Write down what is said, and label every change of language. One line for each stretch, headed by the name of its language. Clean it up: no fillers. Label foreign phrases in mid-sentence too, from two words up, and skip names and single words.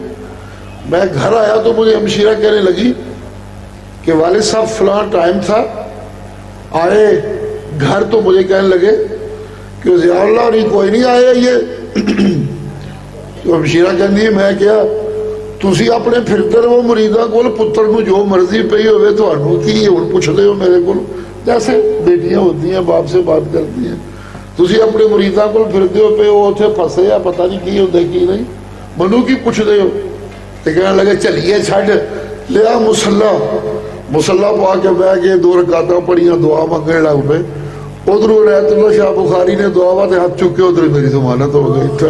Urdu: میں گھر آیا تو مجھے ہمشیرہ کہنے لگی کہ والد صاحب فلاں ٹائم تھا آئے گھر تو مجھے کہنے لگے کہ ضیاء اللہ نہیں کوئی نہیں آیا یہ تو
Punjabi: ہمشیرہ کہندی ہے میں کیا تسی اپنے پھرتے رہو مریداں کول پتر نو جو مرضی پئی ہوئے تھانوں کی ہن پوچھ دے ہو میرے کول
Urdu: جیسے بیٹیاں ہوتی ہیں باپ سے بات کرتی ہیں
Punjabi: تسی اپنے مریداں کول پھرتے ہو پے وہ اوتھے پھسے یا پتہ نہیں کی ہوندا کی نہیں منو کی پوچھ دے ہو تے کہنے لگے چلیے چھڈ لیا مصلا پا کے بہ کے 2 رکعتاں پڑھیاں دعا منگنے لگ پے ادھر عنایت اللہ شاہ بخاری نے دعا وا تے ہاتھ چکے ادھر میری ضمانت ہو گئی